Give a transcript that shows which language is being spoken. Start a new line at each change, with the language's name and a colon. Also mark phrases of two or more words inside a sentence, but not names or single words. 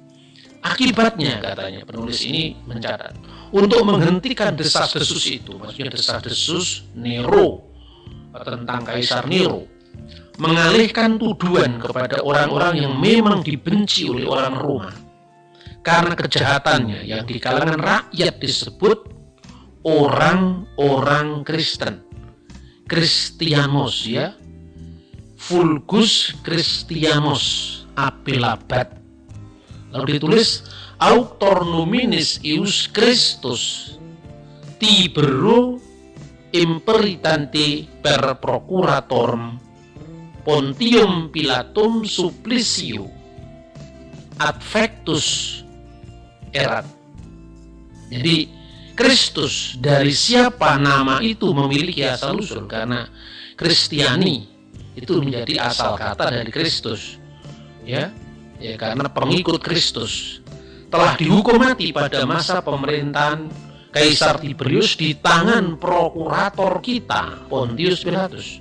Indonesian: Akibatnya katanya penulis ini mencatat, untuk menghentikan desas-desus itu, maksudnya desas-desus Nero tentang Kaisar Nero, mengalihkan tuduhan kepada orang-orang yang memang dibenci oleh orang Roma karena kejahatannya yang di kalangan rakyat disebut orang-orang Kristen, Christianos ya,
Latin: Vulgus Christianos apelabat.
Indonesian: Lalu ditulis
Latin: auctor nominis ius Christus Tibero imperitante per procuratorum Pontium Pilatum supplicio adfectus erat.
Indonesian: Jadi Kristus, dari siapa nama itu memiliki asal usul, karena Kristiani itu menjadi asal kata dari Kristus ya, karena pengikut Kristus telah dihukum mati pada masa pemerintahan Kaisar Tiberius di tangan prokurator kita Pontius Pilatus.